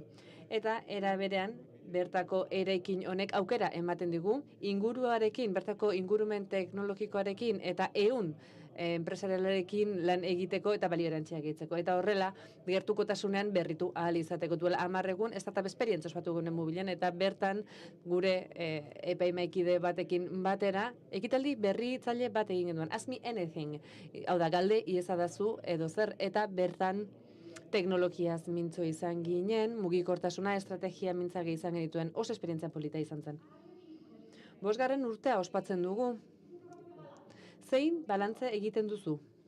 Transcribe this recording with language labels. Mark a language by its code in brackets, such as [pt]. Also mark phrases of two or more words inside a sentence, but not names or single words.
[eu] Eta era berean, bertako eraikin honek aukera ematen digu, inguruarekin, bertako ingurumen teknologikoarekin eta enpresarialarekin lan egiteko eta balioerantziak egiteko. Eta horrela, gertukotasunean berritu ahal izateko. Duela 10 egun, [en] startup experience [eu] ospatu gunen mobilen, eta bertan gure epaimaikide batekin batera, ekitaldi berritzaile bat egin genuen. [en] Ask me anything. [eu] Hau da, galde iezadazu edo zer, eta bertan teknologiaz mintzo izan ginen, mugikortasuna, estrategia mintzage izan genituen, oso esperientzia polita izan zen. 5. urtea ospatzen dugu. Zein balantze egiten duzu?